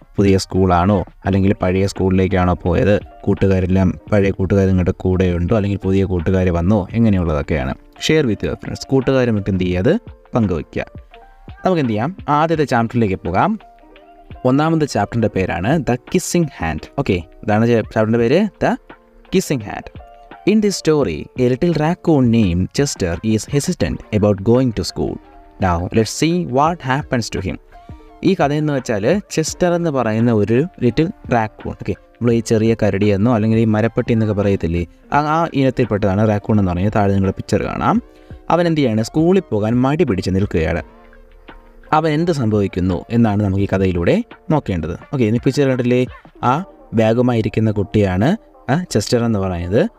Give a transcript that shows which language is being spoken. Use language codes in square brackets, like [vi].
[ml] പുതിയ സ്കൂളാണോ അല്ലെങ്കിൽ പഴയ സ്കൂളിലേക്കാണോ പോയത്? കൂട്ടുകാരെല്ലാം പഴയ കൂട്ടുകാർ നിങ്ങളുടെ കൂടെയുണ്ടോ അല്ലെങ്കിൽ പുതിയ കൂട്ടുകാർ വന്നോ? എങ്ങനെയുള്ളതൊക്കെയാണ്. [en] Share with your friends. [ml] കൂട്ടുകാരുമൊക്കെ എന്ത് ചെയ്യുക, അത് പങ്കുവയ്ക്കുക. നമുക്ക് എന്ത് ചെയ്യാം, ആദ്യത്തെ ചാപ്റ്ററിലേക്ക് പോകാം. 1ാമത്തെ ചാപ്റ്ററിൻ്റെ പേരാണ് ദ കിസ്സിംഗ് ഹാൻഡ്. ഓക്കെ, ഇതാണ് ചാപ്റ്ററിൻ്റെ പേര്, the kissing hand. [en] In this story, a little raccoon named Chester is hesitant about going to school. Now, let's see what happens to him. [ml] ഈ കഥയെന്ന് വെച്ചാൽ ചെസ്റ്റർ എന്ന് പറയുന്ന ഒരു ലിറ്റിൽ റാക്കൂൺ. ഓക്കെ, നമ്മൾ ഈ ചെറിയ കരടിയെന്നോ അല്ലെങ്കിൽ ഈ മരപ്പെട്ടി എന്നൊക്കെ പറയത്തില്ലേ, ആ ഇനത്തിൽപ്പെട്ടതാണ് റാക്കൂൺ എന്ന് പറയുന്നത്. താഴെ നിങ്ങളുടെ പിക്ചർ കാണാം. അവൻ എന്ത് ചെയ്യാണ്, സ്കൂളിൽ പോകാൻ മടി പിടിച്ച് നിൽക്കുകയാണ്. അവൻ എന്ത് സംഭവിക്കുന്നു എന്നാണ് നമുക്ക് ഈ കഥയിലൂടെ നോക്കേണ്ടത്. ഓക്കെ, ഈ പിക്ചർ കണ്ടില്ലേ, ആ ബാഗുമായിരിക്കുന്ന കുട്ടിയാണ് ചെസ്റ്റർ എന്ന് പറയുന്നത്.